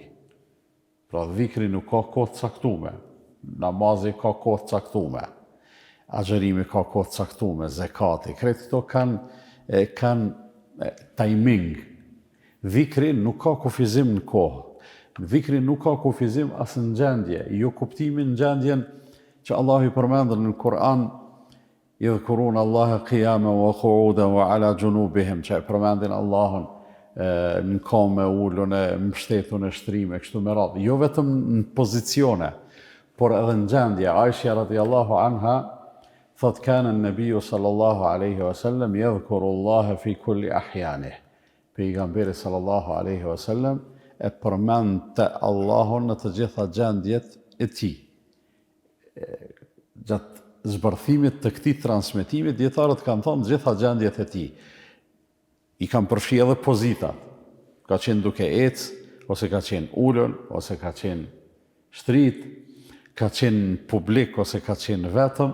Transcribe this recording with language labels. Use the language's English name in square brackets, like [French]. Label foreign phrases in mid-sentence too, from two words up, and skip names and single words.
[Albanian] Pra dhikri nuk ka kohë të caktuar, namazi ka kohë të caktuar, agjerimi ka kohë të caktuar, zekati, krejt këto kanë timing. Dhikri nuk ka kufizim në kohë. Dhikri nuk ka kufizim as në gjendje, jo kuptimin në gjendjen që Allahu I përmendën në Kur'an: [Arabic] يذكرون الله قياما وقعودا وعلى جنوبهم, [Albanian] që e përmendin Allahun në kome, ulën, mbështetun e shtrime, kështu me radhë. Jo vetëm në pozicione, por edhe në gjendje. Aisha [Arabic] رضي الله عنها [Albanian] thot: [Arabic] كان النبي صلى الله عليه وسلم يذكر الله في كل أحيانه. [Albanian] Pejgamberi [Arabic] صلى الله عليه وسلم [Albanian] e përmendte Allahun në të gjitha gjendjet e tij. Gjatë zbërthimit të këtij transmetimi, dietarët kanë thënë gjitha gjendjet e tij. I kanë përfshi edhe pozitat. Ka qenë duke ecë, ose ka qenë ulën, ose ka qenë shtrit, ka qenë publik, ose ka qenë vetëm.